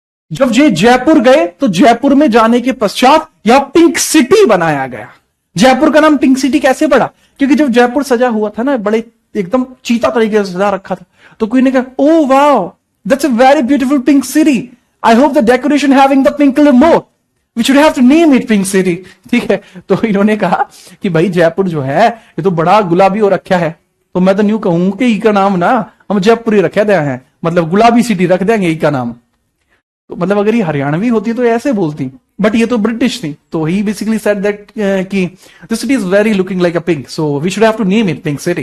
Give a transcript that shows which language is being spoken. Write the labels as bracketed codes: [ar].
[hi] जब ये जयपुर गए तो जयपुर में जाने के पश्चात यहां पिंक सिटी बनाया गया. जयपुर का नाम पिंक सिटी कैसे पड़ा? क्योंकि जब जयपुर सजा हुआ था ना, बड़े एकदम चीता तरीके से सजा रखा था, तो कोई ने कहा, [en] Oh wow, that's a very beautiful pink city. I hope the decoration having the pink color more. We should have to name it Pink City. [hi] ठीक है, तो इन्होंने कहा कि भाई जयपुर जो है ये तो बड़ा गुलाबी हो रखा है, तो मैं तो न्यू कहूं कि ई का नाम ना हम जयपुर ही रखे दे हैं, मतलब गुलाबी सिटी रख देंगे ई का नाम. तो मतलब अगर ये हरियाणवी होती तो ऐसे बोलती, बट ये तो ब्रिटिश थी, [en] तो ही basically said that कि this city is very looking like a pink, so we should have to name it pink city.